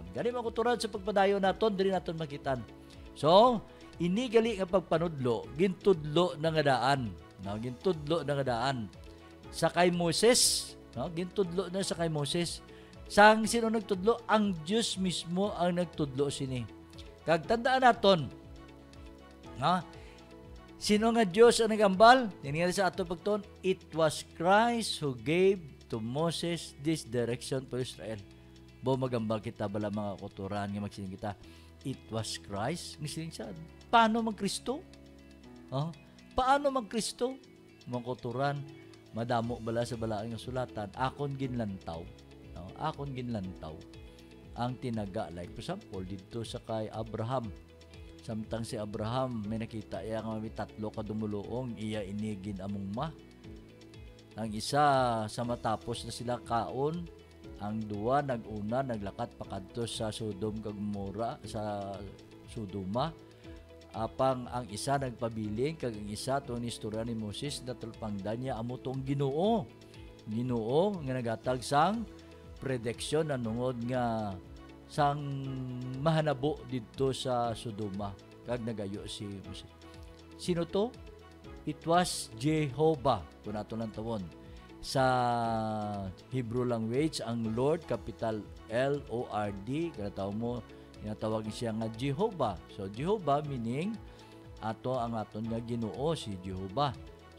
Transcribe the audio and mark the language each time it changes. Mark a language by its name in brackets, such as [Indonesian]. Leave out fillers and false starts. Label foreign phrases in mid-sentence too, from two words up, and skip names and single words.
[Hiligaynon] Gani mga kauturan sa pagpadayon naton diri naton makitan. So ini gali nga pagpanudlo gintudlo na nga daan, gintudlo na nga daan sa kay Moses, gintudlo na sa kay Moses. Sang sino nagtudlo? Ang Diyos mismo ang nagtudlo sini. Kag tandaan naton, sino nga Diyos ang nagambal? Tingali sa ato pagtuon, [English] it was Christ who gave to Moses this direction for Israel. [Hiligaynon] Bo magambal kita bala mga kauturan nga magsiling kita. [English] It was Christ. [Hiligaynon] Magsiling siya. Paano mag-Kristo? Paano mag-Kristo? Mga kauturan, madamo bala sa balaang nga sulatan, akon ginlantaw. Akon ginlantaw ang tinaga, [English] like for example [Hiligaynon] dito sa kay Abraham, samtang si Abraham may nakita iya nga may 3 ka dumuluong, iya inigin among ang isa sa matapos na sila kaon, ang 2 naguna naglakat pakadto sa Sodom kag Gomora, sa Sodoma, apang ang isa nagpabiling kag ang isa tuon istorya ni Moses natulpangdan niya amo tong Ginoo nga nagatag sang prediction na nungod nga sang mahanabo dito sa Sodoma kag nagayo si Moses. Sino to? [English] It was Jehovah. [Hiligaynon] Kung nato lang tawon sa [English] Hebrew language, [Hiligaynon] ang Lord capital L-O-R-D, kada tawo mo tinatawag siya nga Jehovah. So Jehovah meaning ato ang aton nga Ginoo, si Jehovah.